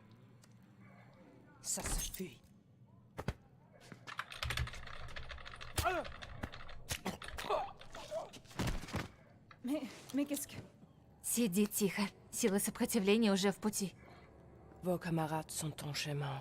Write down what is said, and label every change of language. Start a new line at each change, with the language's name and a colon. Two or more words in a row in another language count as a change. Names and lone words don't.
French: Ça suffit.
Russian: Сиди тихо. Силы сопротивления уже в пути.
French: Vos camarades sont en chemin.